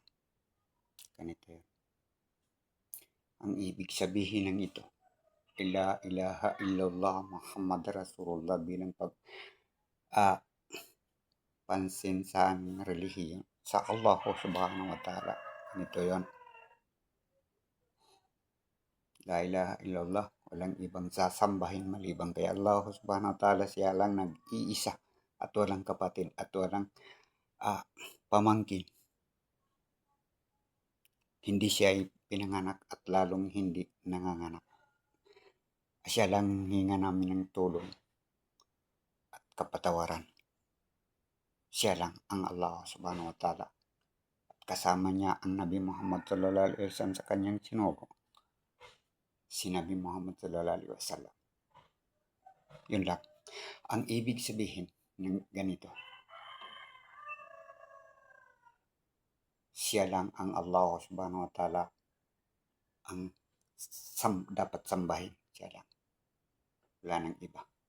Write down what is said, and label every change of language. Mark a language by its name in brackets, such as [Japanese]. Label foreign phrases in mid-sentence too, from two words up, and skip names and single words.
[Filipino] Ganito yun. Ang ibig sabihin ng ito, [Arabic] لا إله إلا الله محمد رسول الله [Filipino] bilang pansin sa aming relihiyon sa [Arabic] الله سبحانه وتعالى. [Filipino] Ganito yon. [Arabic] لا إله إلا الله, [Filipino] walang ibang sasambahin maliban kay [Arabic] الله سبحانه وتعالى. [Filipino] Siya lang nag-iisa at walang kapatid at walang pamangkin. Hindi siya pinanganak at lalong hindi nanganganak. Siya lang hinga namin ng tulong at kapatawaran. Siya lang ang [Arabic] الله سبحانه وتعالى. [Filipino] At kasama niya ang Nabi Muhammad [Arabic] صلى الله عليه وسلم [Filipino] sa kanyang sinugo. Si [Arabic] النبي محمد صلى الله عليه وسلم. [Filipino] Yun lang. Ang ibig sabihin ng ganito, siya lang ang [Arabic] الله سبحانه وتعالى [Filipino] ang dapat sambahin. Siya lang. Wala nang iba.